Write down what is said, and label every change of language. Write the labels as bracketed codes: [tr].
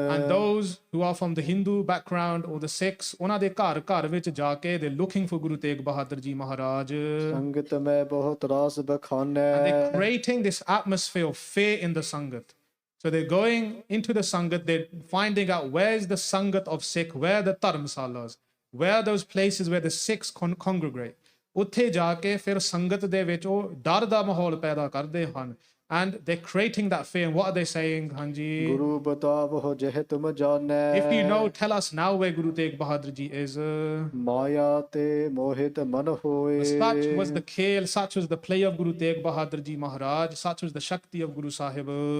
[en] And those who are from the Hindu background or the Sikhs, [pa] ਉਹਨਾਂ ਦੇ ਘਰ ਘਰ ਵਿੱਚ ਜਾ ਕੇ [en] they're looking for Guru Tegh Bahadur Ji Maharaj. [pa] ਸੰਗਤ ਮੈਂ ਬਹੁਤ ਰਾਸ ਬਖਾਨੈ [en] And they're creating this atmosphere of fear in the Sangat. So they're going into the Sangat, they're finding out where's the Sangat of Sikh, where are the Dharmsalas, where are those places where the Sikhs congregate. [pa] ਉੱਥੇ ਜਾ ਕੇ ਫਿਰ ਸੰਗਤ ਦੇ ਵਿੱਚ ਉਹ ਡਰ ਦਾ ਮਾਹੌਲ ਪੈਦਾ ਕਰਦੇ ਹਨ. [en] And they're creating that fear. And what are they saying, Hanji? [pa] ਗੁਰੂ ਬਤਾਵੋ ਜਹ ਤੁਮ ਜਾਣੈ [en] If you know, tell us now where Guru Tegh Bahadur Ji is. [pa] ਮਾਇਆ ਤੇ ਮੋਹਿਤ ਮਨ ਹੋਏ [en] Such was the khel, such was the play of Guru Tegh Bahadur Ji Maharaj, such was the Shakti of Guru Sahib.